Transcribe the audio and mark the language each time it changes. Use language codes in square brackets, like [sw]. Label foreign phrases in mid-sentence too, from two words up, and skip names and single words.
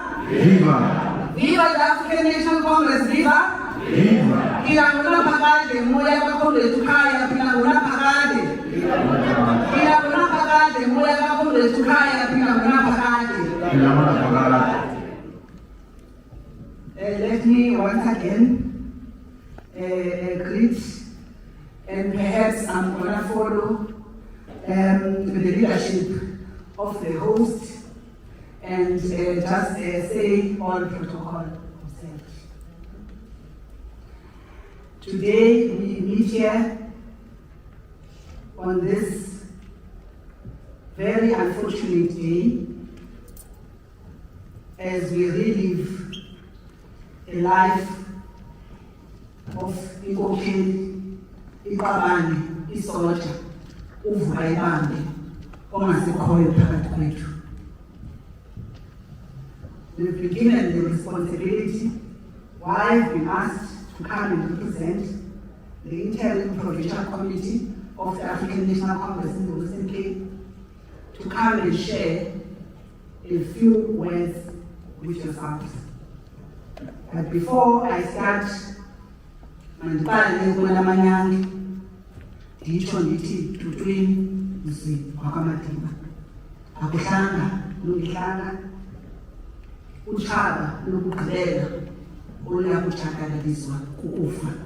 [en] Viva! Viva the African National Congress, viva! Viva! [xh] Ila ngona phakade moya kaComrade ukhaya phila ngona phakade. Ila ngona phakade moya kaComrade ukhaya phila ngona phakade. [en] Let me once again greet, and perhaps I'm gonna follow the leadership of the host and just say all protocol observed. Today we meet here on this very unfortunate day as we relive a life of [xh] inkokheli, iqabane, isotsha, uvuka ibambe ongasekhoyo phakathi kwethu. [en] We've been given the responsibility, why we've been asked to come and represent the Interim Provincial Committee of the African National Congress in the Western Cape, to come and share a few words with yourselves. But before I start, [xh] mandibale ukubona amanyange nditsho ndithi tutwini mzi wakwaMadiba akuhlanga lungihlanga utshaba lokugqibela oluya kutshatalaliswa kukufa.